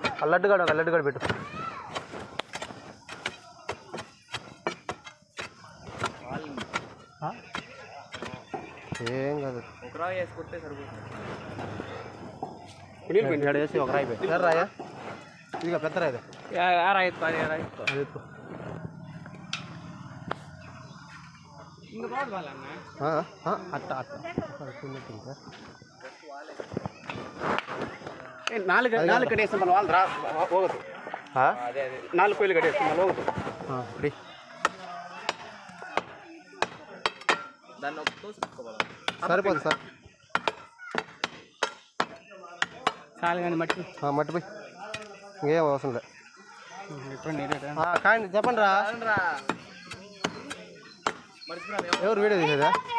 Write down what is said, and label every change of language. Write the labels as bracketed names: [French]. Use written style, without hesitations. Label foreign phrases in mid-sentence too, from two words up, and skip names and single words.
[Telugu] ఆ లడ్డుగాడు పెట్టు. ఏం కాదు, ఒక రాయి వేసుకుంటే సరిపోతుంది. వేసి ఒక రాయి పెట్టి రాయా ఇదిగా పెద్ద రాయి రాయి [Kannada] ನಾಲ್ಕು ಕಡೆ ಹೋಗುತ್ತೆ. 4 ಕೊಯ್ಲು ಕಡೆ ಹೋಗುತ್ತೆ. [Telugu] సరిపోతుంది సార్. చాలు కానీ మట్టి మట్టిపోయి ఇంకేం అవసరం లేదు. కానీ చెప్పండి రా, ఎవరు వీడియో తీసేదా?